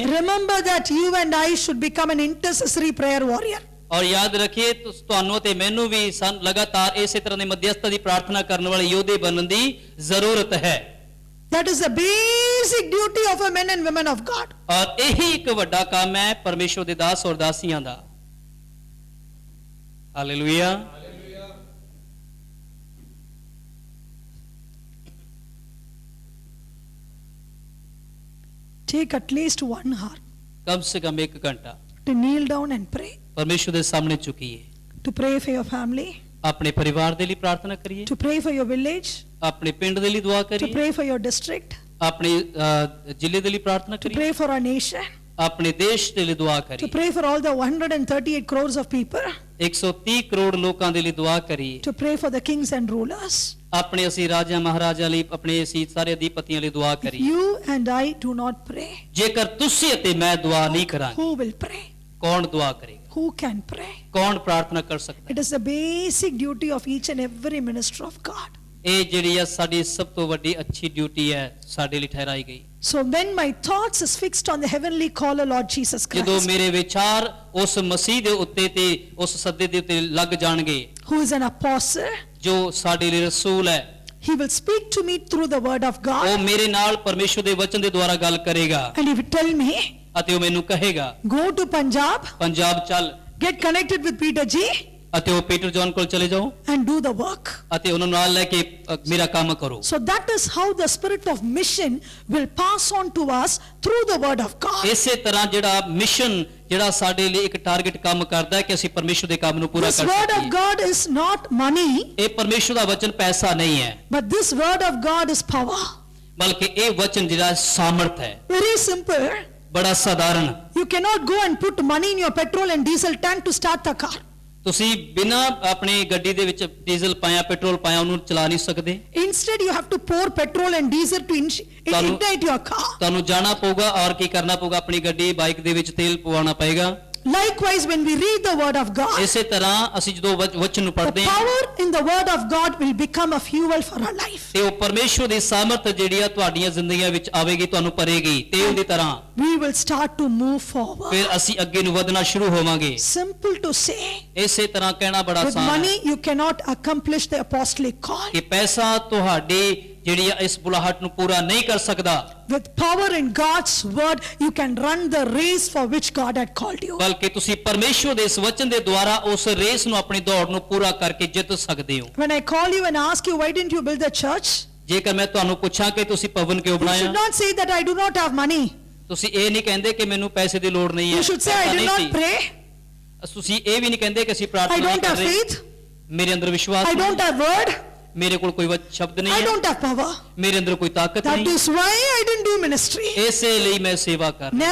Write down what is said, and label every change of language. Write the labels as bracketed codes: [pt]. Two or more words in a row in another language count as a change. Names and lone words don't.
[en] remember that you and I should become an intercessory prayer warrior. [pa] ਔਰ ਯਾਦ ਰੱਖਿਏ ਤੁਹਾਨੂੰ ਤੇ ਮੈਨੂੰ ਵੀ ਲਗਾਤਾਰ ਇਸੇ ਤਰ੍ਹਾਂ ਦੇ ਮੱਧਿਅਸਤਾ ਦੀ ਪ੍ਰਾਰਥਨਾ ਕਰਨ ਵਾਲੇ ਯੋਧੇ ਬਣਨ ਦੀ ਜ਼ਰੂਰਤ ਹੈ। [en] That is the basic duty of a men and women of God. [pa] ਔਰ ਇਹੀ ਇੱਕ ਵੱਡਾ ਕੰਮ ਹੈ ਪਰਮੇਸ਼ਵਰ ਦੇ ਦਾਸ ਔਰ ਦਾਸੀਆਂ ਦਾ। ਹਾਲੇਲੂਇਆ। [en] Take at least 1 hour [hi] कम से कम 1 घंटा [en] to kneel down and pray. [pa] ਪਰਮੇਸ਼ਵਰ ਦੇ ਸਾਹਮਣੇ ਝੁਕੀਏ, [en] To pray for your family, [pa] ਆਪਣੇ ਪਰਿਵਾਰ ਦੇ ਲਈ ਪ੍ਰਾਰਥਨਾ ਕਰੀਏ, [en] to pray for your village, [pa] ਆਪਣੇ ਪਿੰਡ ਦੇ ਲਈ ਦੁਆ [en] to [pa] ਕਰੀਏ, [en] pray for your district, [pa] ਆਪਣੇ ਜ਼ਿਲ੍ਹੇ ਦੇ ਲਈ ਪ੍ਰਾਰਥਨਾ [en] to [pa] ਕਰੀਏ, [en] pray for our nation, [pa] ਆਪਣੇ ਦੇਸ਼ ਦੇ ਲਈ ਦੁਆ [en] to [pa] ਕਰੀਏ, [en] pray for all the 138 crores of people, [pa] 130 ਕਰੋੜ ਲੋਕਾਂ ਦੇ ਲਈ ਦੁਆ ਕਰੀਏ, [en] to pray for the kings and rulers. [pa] ਆਪਣੇ ਅਸੀਂ ਰਾਜਾ ਮਹਾਰਾਜਾ ਲਈ, ਆਪਣੇ ਅਸੀਂ ਸਾਰੇ ਅਧਿਪਤੀਆਂ ਲਈ ਦੁਆ [en] If [pa] ਕਰੀਏ। [en] you and I do not pray, [pa] ਜੇਕਰ ਤੁਸੀਂ ਅਤੇ ਮੈਂ ਦੁਆ ਨਹੀਂ ਕਰਾਂਗੇ, [en] who will pray? [pa] ਕੌਣ ਦੁਆ ਕਰੇਗਾ? [en] Who can pray? [pa] ਕੌਣ ਪ੍ਰਾਰਥਨਾ ਕਰ ਸਕਦਾ? [en] It is the basic duty of each and every minister of God. [pa] ਇਹ ਜਿਹੜੀ ਆ ਸਾਡੀ ਸਭ ਤੋਂ ਵੱਡੀ ਅੱਛੀ ਡਿਊਟੀ ਹੈ, ਸਾਡੇ ਲਈ ਠਹਿਰਾਈ ਗਈ। [en] So when my thoughts is fixed on the heavenly caller, Lord Jesus [pa] ਜਦੋਂ [en] Christ, [pa] ਮੇਰੇ ਵਿਚਾਰ ਉਸ ਮਸੀਹ ਦੇ ਉੱਤੇ ਤੇ ਉਸ ਸੱਦੇ ਦੇ ਉੱਤੇ ਲੱਗ ਜਾਣਗੇ, [en] who is an apostle, [pa] ਜੋ ਸਾਡੇ ਲਈ ਰਸੂਲ ਹੈ, [en] He will speak to me through the word of God. [pa] ਉਹ ਮੇਰੇ ਨਾਲ ਪਰਮੇਸ਼ਵਰ ਦੇ ਵਚਨ ਦੇ ਦੁਆਰਾ ਗੱਲ ਕਰੇਗਾ [en] And he will tell me, [pa] ਅਤੇ ਉਹ ਮੈਨੂੰ ਕਹੇਗਾ [en] go to Punjab, [pa] ਪੰਜਾਬ ਚੱਲ [en] get connected with Peter G. [pa] ਅਤੇ ਉਹ ਪੀਟਰ ਜੌਨ ਕੋਲ ਚਲੇ ਜਾਓ [en] and do the work. [pa] ਅਤੇ ਉਹਨਾਂ ਨਾਲ ਲੈ ਕੇ ਮੇਰਾ ਕੰਮ ਕਰੋ। [en] So that is how the spirit of mission will pass on to us through the word of God. [pa] ਇਸੇ ਤਰ੍ਹਾਂ ਜਿਹੜਾ ਮਿਸ਼ਨ ਜਿਹੜਾ ਸਾਡੇ ਲਈ ਇੱਕ ਟਾਰਗੇਟ ਕੰਮ ਕਰਦਾ ਹੈ ਕਿ ਅਸੀਂ ਪਰਮੇਸ਼ਵਰ ਦੇ ਕੰਮ ਨੂੰ ਪੂਰਾ [en] This [pa] ਕਰ [en] word of [pa] ਸਕੀਏ। [en] God is not money, [pa] ਇਹ ਪਰਮੇਸ਼ਵਰ ਦਾ ਵਚਨ ਪੈਸਾ ਨਹੀਂ ਹੈ [en] but this word of God is power. [pa] ਬਲਕਿ ਇਹ ਵਚਨ ਜਿਹੜਾ ਸਾਮਰਥ ਹੈ। [en] Very simple. [pa] ਬੜਾ ਸਾਧਾਰਨ। [en] You cannot go and put money in your petrol and diesel tank to start the car. [pa] ਤੁਸੀਂ ਬਿਨਾਂ ਆਪਣੀ ਗੱਡੀ ਦੇ ਵਿੱਚ ਡੀਜ਼ਲ ਪਾਇਆ ਪੈਟਰੋਲ ਪਾਇਆ ਉਹਨੂੰ ਚਲਾ ਨਹੀਂ ਸਕਦੇ। [en] Instead, you have to pour petrol and diesel to ignite your car. [pa] ਤੁਹਾਨੂੰ ਜਾਣਾ ਪਊਗਾ ਔਰ ਕੀ ਕਰਨਾ ਪਊਗਾ ਆਪਣੀ ਗੱਡੀ ਬਾਈਕ ਦੇ ਵਿੱਚ ਤੇਲ ਪਵਾਉਣਾ ਪਏਗਾ। [en] Likewise, when we read the word of God, [pa] ਇਸੇ ਤਰ੍ਹਾਂ ਅਸੀਂ ਜਦੋਂ ਵਚਨ ਨੂੰ [en] the [pa] ਪੜ੍ਹਦੇ ਹਾਂ [en] power in the word of God will become a fuel for our life. [pa] ਤੇ ਉਹ ਪਰਮੇਸ਼ਵਰ ਦੀ ਸਾਮਰਥ ਜਿਹੜੀ ਆ ਤੁਹਾਡੀਆਂ ਜ਼ਿੰਦਗੀਆਂ ਵਿੱਚ ਆਵੇਗੀ ਤੁਹਾਨੂੰ ਭਰੇਗੀ ਤੇਲ ਦੀ ਤਰ੍ਹਾਂ। [en] We will start to move forward. [pa] ਫਿਰ ਅਸੀਂ ਅੱਗੇ ਨੂੰ ਵਧਣਾ ਸ਼ੁਰੂ ਹੋਵਾਂਗੇ। [en] Simple to say. [pa] ਇਸੇ ਤਰ੍ਹਾਂ ਕਹਿਣਾ ਬੜਾ [en] With [pa] ਆਸਾਨ [en] money, [pa] ਹੈ [en] you cannot accomplish the apostolic call. [pa] ਕਿ ਪੈਸਾ ਤੁਹਾਡੀ ਜਿਹੜੀ ਆ ਇਸ ਬੁਲਾਹਟ ਨੂੰ ਪੂਰਾ ਨਹੀਂ ਕਰ ਸਕਦਾ। [en] With power in God's word, you can run the race for which God had called you. [pa] ਬਲਕਿ ਤੁਸੀਂ ਪਰਮੇਸ਼ਵਰ ਦੇ ਇਸ ਵਚਨ ਦੇ ਦੁਆਰਾ ਉਸ ਰੇਸ ਨੂੰ ਆਪਣੀ ਦੌੜ ਨੂੰ ਪੂਰਾ ਕਰਕੇ ਜਿੱਤ ਸਕਦੇ ਹੋ। [en] When I call you and ask you, why didn't you build the church? [pa] ਜੇਕਰ ਮੈਂ ਤੁਹਾਨੂੰ ਪੁੱਛਾਂ ਕਿ ਤੁਸੀਂ ਭਵਨ ਕਿਉਂ [en] You should [pa] ਬਣਾਇਆ [en] not say that I do not have money. [pa] ਤੁਸੀਂ ਇਹ ਨਹੀਂ ਕਹਿੰਦੇ ਕਿ ਮੈਨੂੰ ਪੈਸੇ ਦੀ ਲੋੜ ਨਹੀਂ ਹੈ। [en] You should say I [pa] ਪੈਸਾ [en] did [pa] ਨਹੀਂ [en] not [pa] ਸੀ। [en] pray. [pa] ਤੁਸੀਂ ਇਹ ਵੀ ਨਹੀਂ ਕਹਿੰਦੇ ਕਿ ਅਸੀਂ [en] I [pa] ਪ੍ਰਾਰਥਨਾ ਨਹੀਂ [en] don't [pa] ਕਰ [en] have [pa] ਰਹੇ [en] faith. [pa] ਮੇਰੇ ਅੰਦਰ ਵਿਸ਼ਵਾਸ [en] I [pa] ਨਹੀਂ [en] don't have word. [pa] ਮੇਰੇ ਕੋਲ ਕੋਈ ਸ਼ਬਦ ਨਹੀਂ [en] I [pa] ਹੈ [en] don't have power. [pa] ਮੇਰੇ ਅੰਦਰ ਕੋਈ ਤਾਕਤ [en] That [pa] ਨਹੀਂ [en] is why I didn't do ministry. [pa] ਇਸੇ ਲਈ ਮੈਂ ਸੇਵਾ ਕਰ ਰਿਹਾ।